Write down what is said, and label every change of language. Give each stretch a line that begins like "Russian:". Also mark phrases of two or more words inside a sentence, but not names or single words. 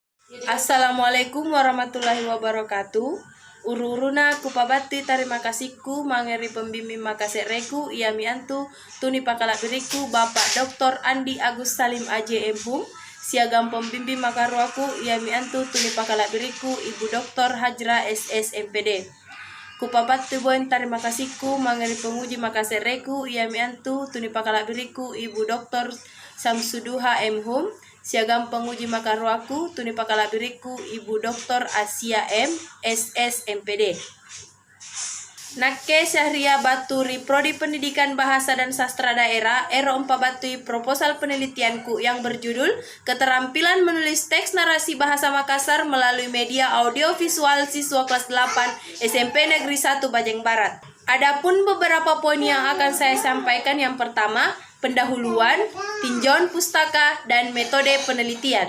Arabic: السلام عليكم ورحمة الله وبركاته.
Makasar: Ururuna kupabati
Indonesian: terima kasihku
Makasar: mangeri pembimbing makasereku iamiantu tuni pakalabiriku Bapak Dr. Andi Agus Salim AJM siagam pembimbing makaruaku iamiantu tuni pakalabiriku Ibu Dr. Hajra SS MPD. Kupabati boen
Indonesian: terima kasihku
Makasar: mangeri penguji makasereku iamiantu tuni pakalabiriku Ibu Dr. Samsuduha M. Siagam penguji makaruaku tuni pakalabiriku Ibu Dr. Asia M. SS MPD.
Indonesian: Nakke Syahria Baturi Prodi Pendidikan Bahasa dan Sastra Daerah
Makasar: Ero Batui
Indonesian: proposal penelitianku yang berjudul Keterampilan Menulis Teks Narasi Bahasa Makassar melalui media audiovisual siswa kelas 8 SMP Negeri 1 Bajeng Barat. Adapun beberapa poin yang akan saya sampaikan, yang pertama, pendahuluan, tinjauan pustaka, dan metode penelitian.